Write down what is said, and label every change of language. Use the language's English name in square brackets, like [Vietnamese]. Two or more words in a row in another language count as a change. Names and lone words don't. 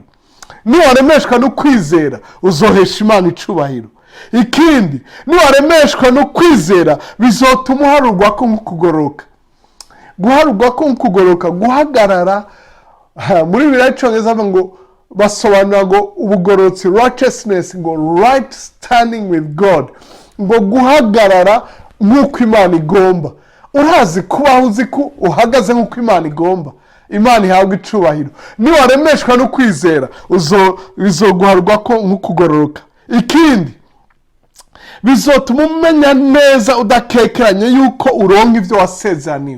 [Rundi] Niwaremeshwa no kwizera uzohesha Imana icubahiro. Ikindi, niwaremeshwa no kwizera bizotuma uharurwa ko nk'ukugororoka. Guharurwa ko nk'ukugororoka, guhagarara muri Bibiliya y'Icongereza ngo basobanura ngo ubugororotsi, righteousness, ngo [English] right standing with God, [Rundi] ngo guhagarara nk'uko Imana igomba. Urazi kubaho uzi ko uhagaze nk'uko Imana igomba, Imana ihabwa icubahiro. Niwaremeshwa no kwizera bizoguharurwa ko nk'ukugororoka. Ikindi, bizotuma umenya neza udakekeranye yuko uronka ivyo wasezeraniwe.